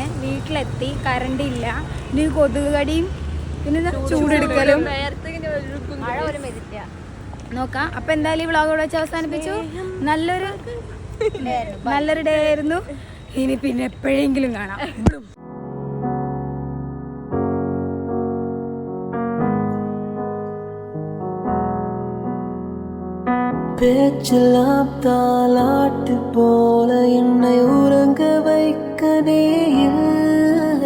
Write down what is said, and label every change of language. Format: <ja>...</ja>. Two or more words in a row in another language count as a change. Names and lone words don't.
<ml>വീട്ടിലെത്തി, കറണ്ട് ഇല്ല, ഇനി കൊതുക് കടിയും പിന്നെ ചൂടെടുക്കലും നോക്കാം. അപ്പൊ എന്തായാലും ഈ വ്ളോഗ് ഇവിടെ വെച്ച് അവസാനിപ്പിച്ചു. നല്ലൊരു ഡേ ആയിരുന്നു. ഇനി പിന്നെ എപ്പോഴെങ്കിലും കാണാം.</ml> <ta>பேச்செல்லாம் தாலாட்டு போல என்னை உறங்க வைக்க நீ இல்லை.</ta>